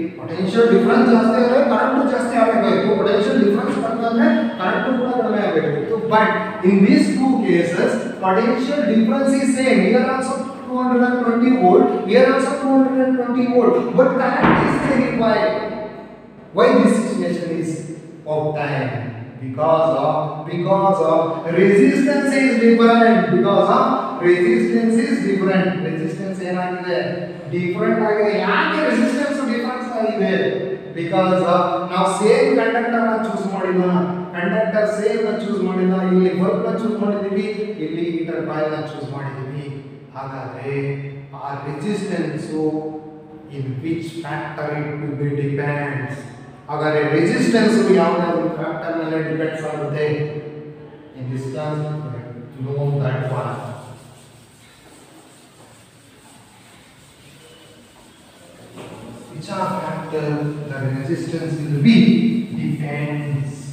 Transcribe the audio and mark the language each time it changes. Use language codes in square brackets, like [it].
[kn] Potential difference ಜಾಸ್ತಿ ಆದರೆ current ಜಾಸ್ತಿ ಆಗಬೇಕು. Potential difference ಬಂದ್ರೆ current ಕೂಡ ಕಡಿಮೆ ಆಗಬೇಕು. [en] But in these two cases, potential difference is same. Here also 220 volt. Here also 220 volt. But current is very wide. Why this situation is of time? Because of resistance is different. Because of resistance is different. Resistance [kn] ಏನಾಗಿದೆ? [en] Different [kn] ಆಗಿದೆ. ಯಾಕೆ resistance difference ಆಗಿದೆ? Because ನಾವು same conductor ನ choose ಮಾಡಿಲ್ಲ. Conductor same ನ choose ಮಾಡಿಲ್ಲ. ಇಲ್ಲಿ ಬಲ್ಬ್ ನ ಚೂಸ್ ಮಾಡಿದೀವಿ, ಇಲ್ಲಿ ಹೀಟರ್ ಕಾಯಿಲ್ ನ ಚೂಸ್ ಮಾಡಿದೀವಿ. ಹಾಗಾದ್ರೆ ಆ resistance [en] in which factor it will be depends. [kn] ಹಾಗಾದ್ರೆ ರೆಸಿಸ್ಟೆನ್ಸ್ ಯಾವುದಾದರೂ ಫ್ಯಾಕ್ಟರ್ ಮೇಲೆ ಡಿಪೆಂಡ್ಸ್ ಆಗುತ್ತೆ. [en] In this class know that one. Which are factor the resistance will be depends.